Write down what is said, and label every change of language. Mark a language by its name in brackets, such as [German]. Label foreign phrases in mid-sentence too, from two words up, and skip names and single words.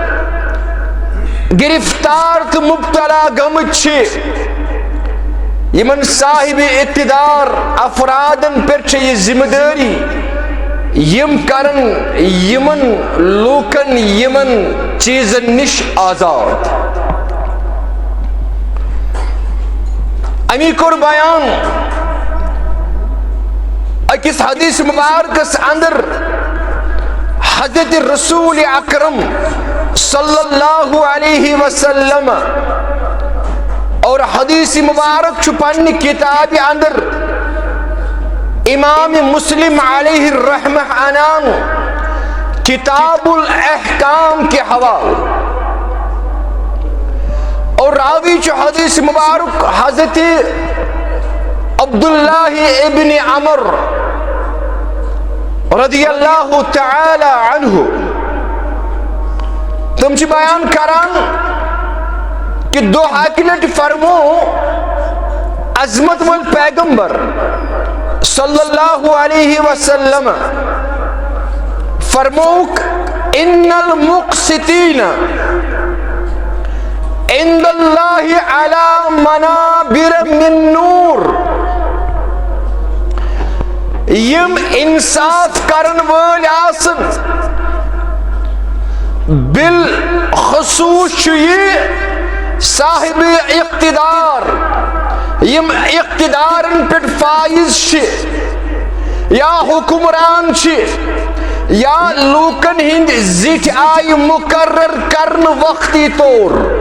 [Kashmiri] گرفتار تو مبتلا گمت چھ یمن صاحب اقتدار افرادن پر چھ یہ ذمہ داری یم کرن یمن لوکن یمن چیزن نش آزاد. امی کور بیان اکس حدیث مبارکس اندر حضرت رسول اکرم [Arabic] صلی اللہ علیہ وسلم [Kashmiri] اور حدیث مبارک چھپن کتاب اندر امام مسلم علیہ الرحمہ عنان کتاب الاحکام کے حوالے. اور راوی چھ حدیث مبارک حضرت عبداللہ ابن عمر [Arabic] رضی اللہ تعالی عنہ. [Kashmiri] تم چھ بیان کران کہ دو حاکلت فرمو عظمت والپیغمبر [Arabic] صلی اللہ علیہ وسلم [Kashmiri] فرموک [Arabic] ان المقسطین عند اللہ علی منابر من نور. [Kashmiri] یم انصاف کرن وال آسن بالخصوص یہ صاحب اقتدار یم اقتدارن پر فائز چھ یا حکمران چھ یا لوکن ہند زیٹ آئی مقرر کرن وقتی طور